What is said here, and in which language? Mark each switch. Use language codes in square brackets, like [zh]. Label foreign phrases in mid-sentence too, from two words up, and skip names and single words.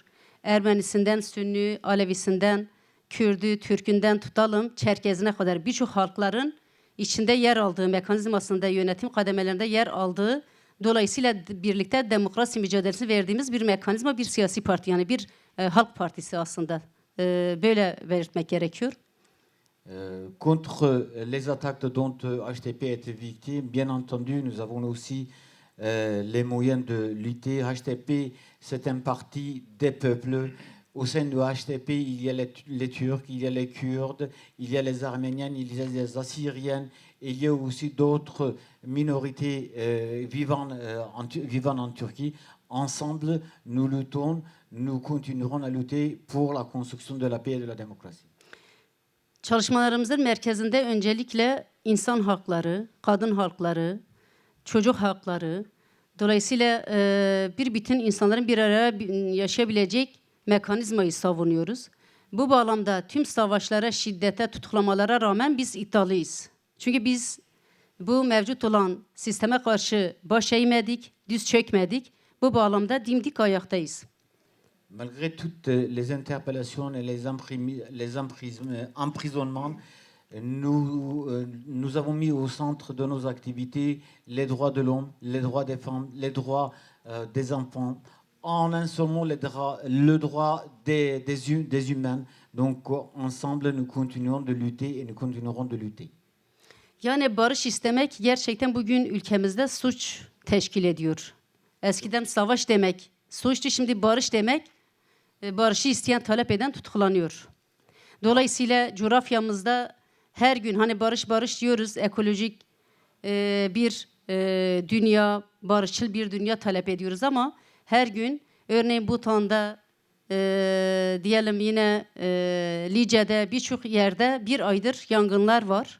[tr] Ermenisinden Sünni, Alevisinden, Kürdü, Türkünden tutalım, Çerkezine kadar birçok halkların içinde yer aldığı, mekanizmasında, yönetim kademelerinde yer aldığı, dolayısıyla birlikte demokrasi mücadelesi verdiğimiz bir mekanizma, bir siyasi parti, yani bir halk partisi aslında. Böyle belirtmek gerekiyor. [fr] Contre les attaques dont HDP a été victime, bien entendu, nous avons aussi les moyens de lutter. HDP, c'est un parti des peuples. Au sein de HDP, il y a les Turcs, il y a les Kurdes, il y a les Arméniens, il y a les Assyriens, et il y a aussi d'autres minorités vivant en Turquie. Ensemble, nous luttons, nous continuerons à lutter pour la construction de la paix et de la démocratie. [tr] Çalışmalarımızın merkezinde öncelikle insan hakları, kadın hakları, çocuk hakları, dolayısıyla bir bütün insanların bir araya yaşayabilecek mekanizmayı savunuyoruz. Bu bağlamda tüm savaşlara, şiddete, tutuklamalara rağmen biz iddialıyız. Çünkü biz bu mevcut olan sisteme karşı baş eğmedik, düz çökmedik. Bu bağlamda dimdik ayaktayız. [fr] Malgré toutes les interpellations et les emprisonnements, nous avons mis au centre de nos activités les droits de l'homme, les droits des femmes, les droits des enfants, en un seul mot, le droit des humains. Donc ensemble, nous continuons de lutter et nous continuerons de lutter. [tr] Yani barış istemek gerçekten bugün ülkemizde suç teşkil ediyor. Eskiden savaş demek suçtu, şimdi barış demek barışı isteyen, talep eden tutuklanıyor. Dolayısıyla coğrafyamızda her gün hani barış diyoruz, ekolojik bir dünya, barışçıl bir dünya talep ediyoruz ama her gün örneğin Bhutan'da, Diyelim yine Lice'de birçok yerde bir aydır yangınlar var.